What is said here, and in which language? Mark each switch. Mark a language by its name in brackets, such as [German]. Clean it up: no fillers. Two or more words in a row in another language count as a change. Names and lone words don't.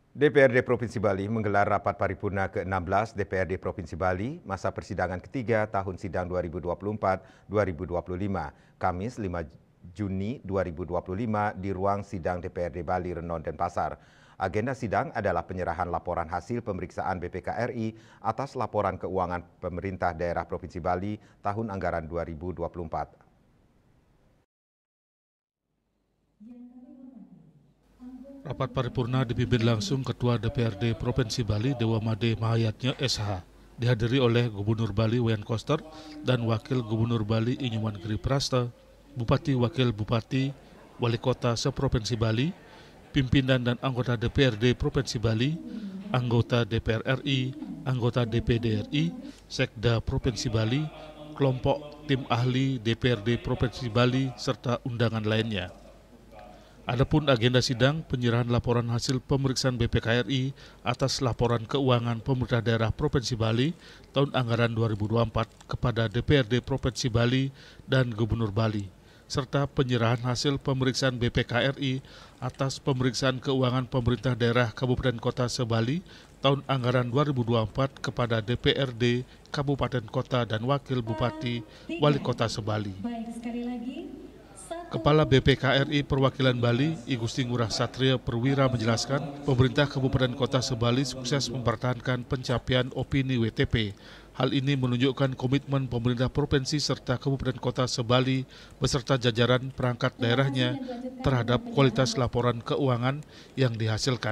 [Indonesian] DPRD Provinsi Bali menggelar rapat paripurna ke-16 DPRD Provinsi Bali masa persidangan ketiga tahun sidang 2024-2025, Kamis 5 Juni 2025 di ruang sidang DPRD Bali Renon Denpasar. Agenda sidang adalah penyerahan laporan hasil pemeriksaan BPK RI atas laporan keuangan pemerintah daerah Provinsi Bali tahun anggaran 2024. Rapat paripurna dipimpin langsung Ketua DPRD Provinsi Bali Dewa Made Mahayatnya SH, dihadiri oleh Gubernur Bali Wayan Koster dan Wakil Gubernur Bali Inyuman Giri Prasta, Bupati Wakil Bupati, Wali Kota seprovinsi Bali, pimpinan dan anggota DPRD Provinsi Bali, anggota DPR RI, anggota DPD RI, Sekda Provinsi Bali, kelompok tim ahli DPRD Provinsi Bali, serta undangan lainnya. Adapun agenda sidang penyerahan laporan hasil pemeriksaan BPK RI atas laporan keuangan pemerintah daerah Provinsi Bali tahun anggaran 2024 kepada DPRD Provinsi Bali dan Gubernur Bali, serta penyerahan hasil pemeriksaan BPK RI atas pemeriksaan keuangan pemerintah daerah Kabupaten Kota se-Bali tahun anggaran 2024 kepada DPRD Kabupaten Kota dan Wakil Bupati Wali Kota se-Bali. Kepala BPK RI Perwakilan Bali, I Gusti Ngurah Satria Perwira menjelaskan, pemerintah Kabupaten Kota se-Bali sukses mempertahankan pencapaian opini WTP. Hal ini menunjukkan komitmen pemerintah provinsi serta Kabupaten Kota se-Bali beserta jajaran perangkat daerahnya terhadap kualitas laporan keuangan yang dihasilkan.